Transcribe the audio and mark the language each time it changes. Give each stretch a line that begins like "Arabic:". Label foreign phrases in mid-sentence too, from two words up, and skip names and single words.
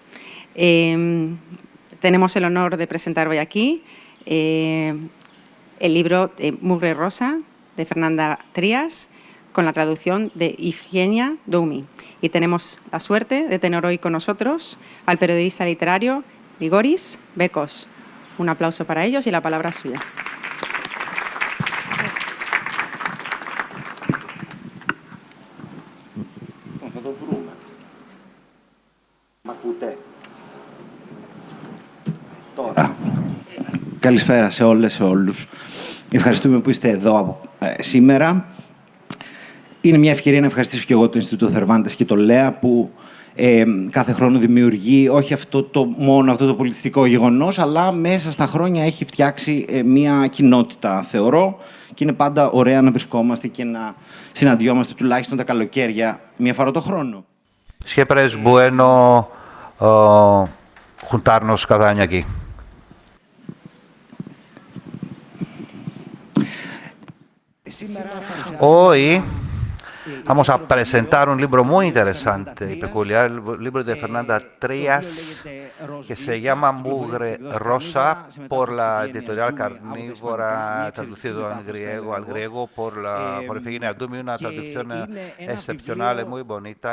Spanish: Tenemos el honor de presentar hoy aquí el libro Mugre Rosa de Fernanda Trías con la traducción de Ifigenia Doumi. Y tenemos la suerte de tener hoy con nosotros al periodista literario Grigoris Bekos. Un aplauso para ellos y la palabra es suya.
Greek: Τώρα. Καλησπέρα σε όλες και όλους. Ευχαριστούμε που είστε εδώ σήμερα. Είναι μια ευκαιρία να ευχαριστήσω και εγώ το Ινστιτούτο Θερβάντες και το ΛΕΑ που κάθε χρόνο δημιουργεί όχι μόνο αυτό το πολιτιστικό γεγονός, αλλά μέσα στα χρόνια έχει φτιάξει μια κοινότητα, θεωρώ, και είναι πάντα ωραία να βρισκόμαστε και να συναντιόμαστε τουλάχιστον τα καλοκαίρια μία φορά το χρόνο.
Spanish: Siempre es bueno juntarnos cada año aquí. Hoy vamos a presentar un libro muy interesante y peculiar, el libro de Fernanda Trías, que se llama Mugre Rosa, por la editorial Carnívora, traducido al griego por Ifigenia Doumi, una traducción excepcional y muy bonita.